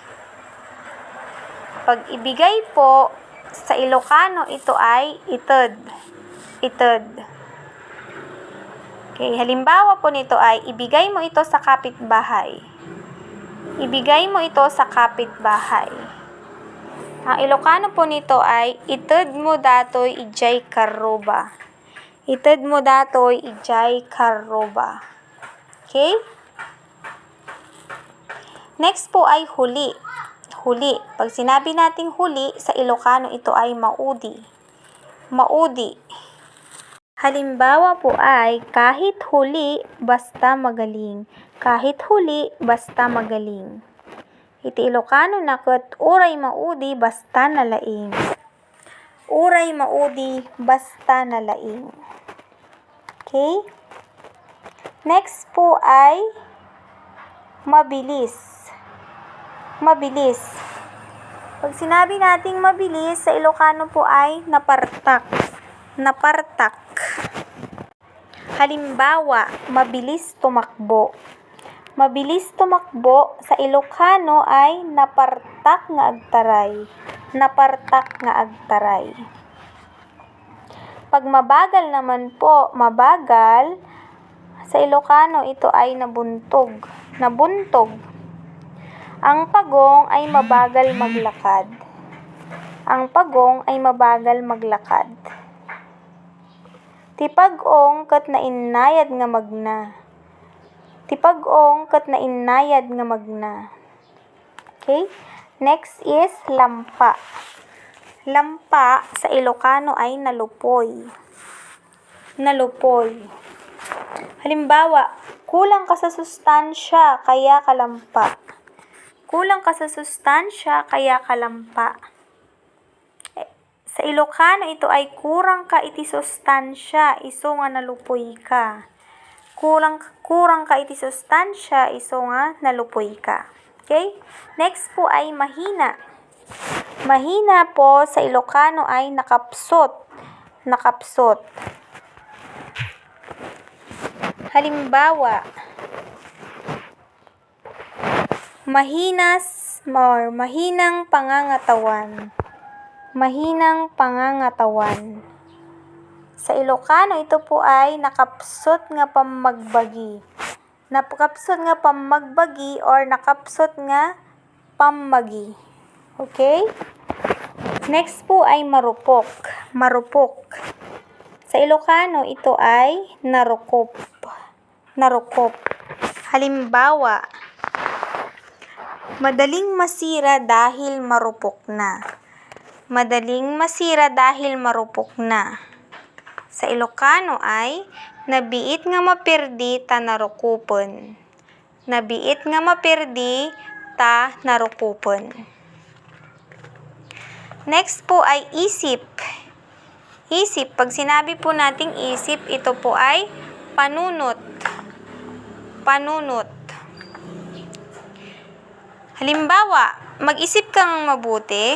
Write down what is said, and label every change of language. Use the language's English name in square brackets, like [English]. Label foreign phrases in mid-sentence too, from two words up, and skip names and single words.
[Filipino] Pag ibigay po, sa Ilocano, ito ay ited. [Iloko] Ited. [Filipino] Okay, halimbawa po nito ay, ibigay mo ito sa kapitbahay. Ibigay mo ito sa kapitbahay. Ang Ilocano po nito ay, [Iloko] ited mo datoy ijay karoba. Ited mo datoy ijay karoba. [Filipino] Okay? Next po ay huli. Huli. Pag sinabi nating huli, sa Ilocano ito ay maudi. [Iloko] Maudi. [Filipino] Halimbawa po ay, kahit huli, basta magaling. Kahit huli, basta magaling. [Iloko] Iti Ilocano na ket uray maudi, basta nalaing. Uray maudi, basta nalaing. [Filipino] Okay? Next po ay, mabilis. Mabilis. Pag sinabi nating mabilis, sa Ilocano po ay napartak. [Iloko] Napartak. [Filipino] Halimbawa, mabilis tumakbo. Mabilis tumakbo, sa Ilocano ay [Iloko] napartak nga agtaray. Napartak nga agtaray. [Filipino] Pag mabagal naman po, mabagal, sa Ilocano ito ay nabuntog. [Iloko] Nabuntog. [Filipino] Ang pagong ay mabagal maglakad. Ang pagong ay mabagal maglakad. [Iloko] Tipag-ong ket nainayad nga magna. Tipag-ong ket nainayad nga magna. [English] Okay? Next is lampa. [Filipino] Lampa sa Ilocano ay nalupoy. [Iloko] Nalupoy. [Filipino] Halimbawa, kulang ka sa sustansya kaya kalampa. Kulang ka sa sustansya, kaya kalampa. Sa Ilocano, ito ay [Iloko] kurang ka iti sustansya, iso nga nalupoy ka. Kurang ka iti sustansya, iso nga nalupoy ka. [Filipino] Okay? Next po ay mahina. Mahina po sa Ilocano ay nakapsot. [Iloko] Nakapsot. [Filipino] Halimbawa, mahinang pangangatawan. Mahinang pangangatawan. Sa Ilocano, ito po ay [Iloko] nakapsot nga pamagbagi. Nakapsot nga pamagbagi or nakapsot nga pamagi. [Filipino] Okay? Next po ay marupok. Marupok. Sa Ilocano, ito ay narukop. [Iloko] Narukop. [Filipino] Halimbawa, madaling masira dahil marupok na. Madaling masira dahil marupok na. Sa Ilocano ay, [Iloko] nabiit nga mapirdi ta narukupon. Nabiit nga mapirdi ta narukupon. [Filipino] Next po ay isip. Isip. Pag sinabi po nating isip, ito po ay panunot. [Iloko] Panunot. [Filipino] Halimbawa, mag-isip kang mabuti.